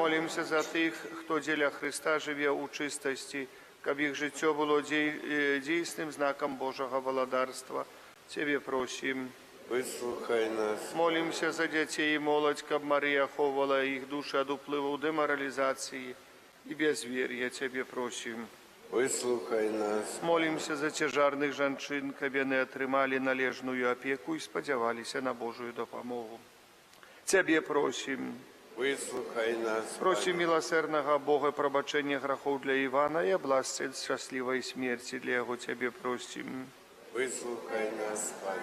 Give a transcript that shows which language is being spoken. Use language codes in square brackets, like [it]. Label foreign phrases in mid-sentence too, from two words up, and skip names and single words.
[uk] Молимся за тих, хто для Христа живе у чистості, каб їх життя було дійсним знаком Божого володарства. Тебе просим. Вислухай нас. Молимся за дітей і молодь, каб Марія ховала їх душі від впливу деморалізації і безвір'я. Тебе просим. Вислухай нас. Молимся за тяжарних жанчин, каб вони отримали належную опеку і сподівалися на Божую допомогу. Тебе просим. Вислухай нас, Просим милосердного Бога пробачення грехов для Івана і области щасливої смерті для його. Тебе просим. Вислухай нас, Пане.